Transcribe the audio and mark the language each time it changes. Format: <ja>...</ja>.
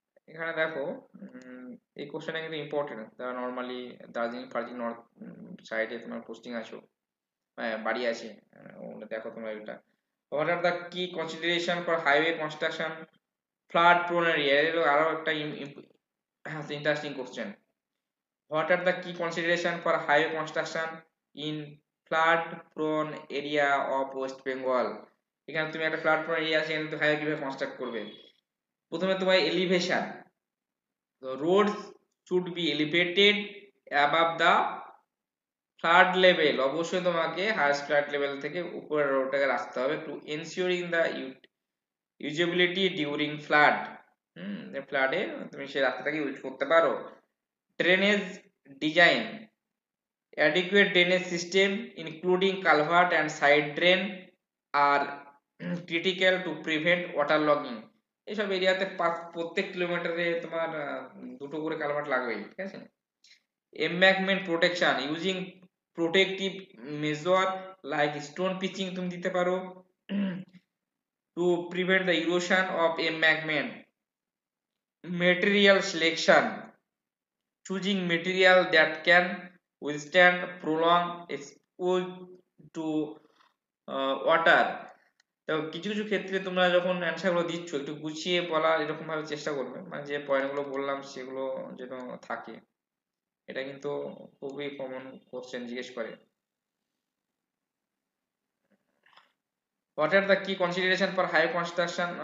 <bn>এখানে দেখো এই কোশ্চেনটা কিন্তু ইম্পর্টেন্ট, যারা নর্মালি দার্জিলিং ফার্জিলিং নর্থ সাইডে তোমার পোস্টিং আছো, বাড়ি আছে, দেখো তোমরা এটা।</bn> <en>What are the key consideration for highway construction flood prone area?</en> <bn>আরো একটা interesting question.</bn> <en>What are the key consideration for highway construction in flood prone area of West Bengal?</en> <bn>এখানে তুমি একটা ফ্লাড প্রোন এরিয়া আছে, এখানে তুমি highway কিভাবে construct করবে। প্রথমে তোমার elevation,</bn> <en>the roads should be elevated above the flood level,</en> <bn>অবশ্যই তোমাকে হাইয়েস্ট ফ্লাড লেভেল থেকে উপরের রোডটাকে রাখতে হবে</bn> <en>To ensuring the usability during flood.</en> <bn>ফ্লাডে তুমি সেই রাস্তাটাকে ইউজ করতে পারো। Drainage design,</bn> <en>adequate drainage system including culvert and side drain are critical to prevent waterlogging.</en> <bn>এইসব এরিয়াতে প্রত্যেক কিলোমিটারে তোমার দুটো করে কালভার্ট লাগবেই, ঠিক আছে।</bn> <en>embankment protection using protective measure like stone pitching</en> <bn>তুমি দিতে পারো</bn> <en>to prevent the erosion of embankment. Material selection, choosing material that can withstand prolonged exposure to water.</en> <bn>তো কিছু কিছু ক্ষেত্রে তোমরা যখন অ্যান্সার গুলো দিচ্ছ একটু গুছিয়ে বলার এরকম ভাবে চেষ্টা করবে, মানে যে পয়েন্ট গুলো বললাম সেগুলো যেন থাকে। এটা কিন্তু খুবই কমন কোশ্চেন জিজ্ঞেস করে।</bn> <en>What are the key consideration for high construction?</en>